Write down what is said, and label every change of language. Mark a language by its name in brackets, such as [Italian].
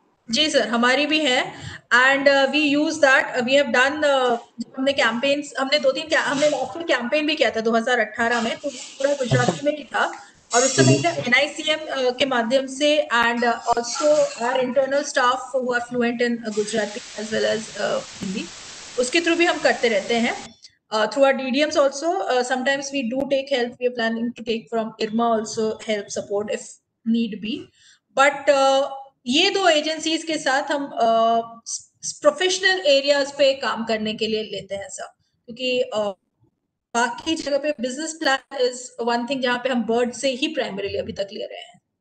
[Hindi] जी sir, हमारी भी है, [English] and we use that, we have done, [Hindi] हमने कैंपेन्स, हमने 2-3 हमने लास्ट में कैंपेन भी किया था 2018 में, तो पूरा गुजराती में ही था। और उस समय NICM के माध्यम से [English] and also our internal staff who are fluent in Gujarati as well as Hindi, [Hindi] उसके थ्रू भी हम करते रहते हैं. [English] Through our DDMs also, sometimes we do take help. We are planning to take from IRMA also help support if need be. [Hindi] But ये दो agencies के साथ हम प्रोफेशनल एरियाज पे काम करने के लिए लेते हैं सर, क्योंकि बाकी जगह पे [English] business plan is one thing [Hindi] जहाँ पे हम बर्ड से ही प्राइमरीली अभी तक ले रहे हैं.